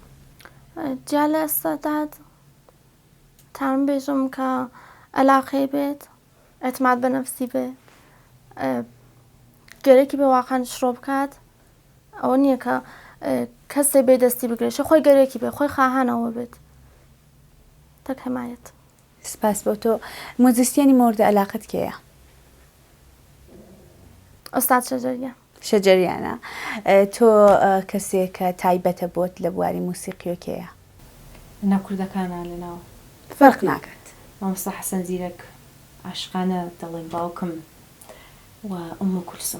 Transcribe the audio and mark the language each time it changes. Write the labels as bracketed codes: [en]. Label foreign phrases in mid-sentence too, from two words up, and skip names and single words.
[ckb] جا لە ئەستعداد تام بێژم کە علاقەی بێت ئەتماد بە نەفسی بێ گەرەکی بێ واقعان شڕۆ بکات ئەوە نییە کە کەسێ بێ دەستی بگرێت خۆی گەرەکی بێ خۆی خواهانەوە بێت تەک حمایەت سپاس بۆ تۆ موزیسیانی [fa] مورد علاقت [ckb] کێیە ئۆستاد شەجەریە شەجەریانە تۆ کەسێک کە تایبەتە بۆت لە بواری موسیقی و کێیە ناو کوردەکانە لەناو فەرق ناکات مامۆستا حەسەن زیرەک عاشقانە دەڵێن باوکم و ئومو کولسوم